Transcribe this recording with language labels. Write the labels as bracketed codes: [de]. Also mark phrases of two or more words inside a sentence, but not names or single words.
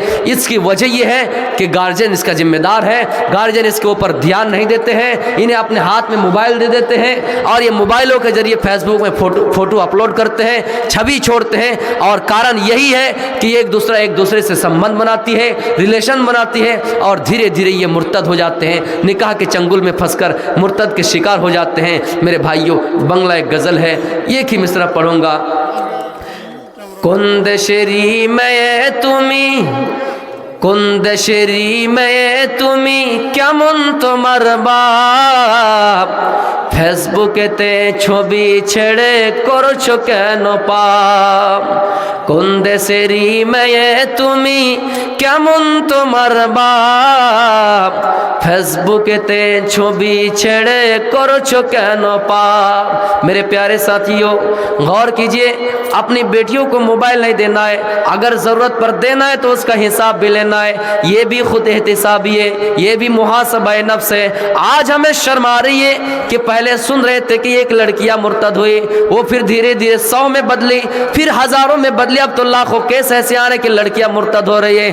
[ur] اس کی وجہ یہ ہے کہ گارجین اس کا ذمہ دار ہے, گارجین اس کے اوپر دھیان نہیں دیتے ہیں, انہیں اپنے ہاتھ میں موبائل دے دیتے ہیں اور یہ موبائلوں کے ذریعے فیس بک میں فوٹو اپلوڈ کرتے ہیں, چھوی چھوڑتے ہیں, اور کارن یہی ہے کہ ایک دوسرے سے سمبند بناتی ہے, ریلیشن بناتی ہے, اور دھیرے دھیرے یہ مرتد ہو جاتے ہیں, نکاح کے چنگل میں پھنس کر مرتد کے شکار ہو جاتے ہیں. میرے بھائیوں, بنگلہ ایک غزل ہے, ایک ہی مصرع پڑھوں گا. [bn] কোন দেশেরই মেয়ে তুমি, কোন দেশেরই মেয়ে তুমি কেমন তোমার বাপ, ফেসবুকেতে ছবি ছেড়ে করছো কেন পাপ. কোন দেশেরই মেয়ে তুমি কেমন তোমার বাপ, ফেসবুকেতে ছবি ছেড়ে করছো কেন পাপ. [ur] میرے پیارے ساتھیوں, غور کیجئے, اپنی بیٹیوں کو موبائل نہیں دینا ہے, اگر ضرورت پر دینا ہے تو اس کا حساب بھی لینا ہے. یہ بھی خود احتسابی ہے, یہ بھی محاسبہ نفس ہے. آج ہمیں شرم آ رہی ہے کہ پہلے سن رہے تھے کہ ایک لڑکیاں مرتد ہوئی, وہ پھر دھیرے دھیرے 100 میں بدلی, پھر ہزاروں میں بدلی, اب تو لاکھوں کیس ایسے آ رہے کہ لڑکیاں مرتد ہو رہی ہے.